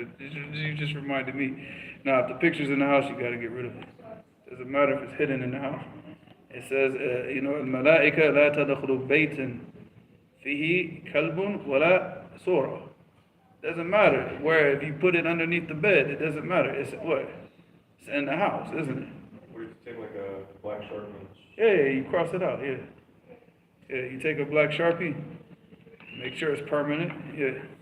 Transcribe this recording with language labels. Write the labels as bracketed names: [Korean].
[English] You just reminded me. Now, if the picture's in the house, you gotta get rid of it. Doesn't matter if it's hidden in the house. It says, [Arabic] الملائكة لا تدخل بيتا فيه كلب ولا صورة. [English] Doesn't matter where, if you put it underneath the bed, it doesn't matter. It's what? It's in the house, isn't it? Or you take like a black Sharpie. Yeah, you cross it out, yeah. Yeah, you take a black Sharpie, make sure it's permanent, yeah.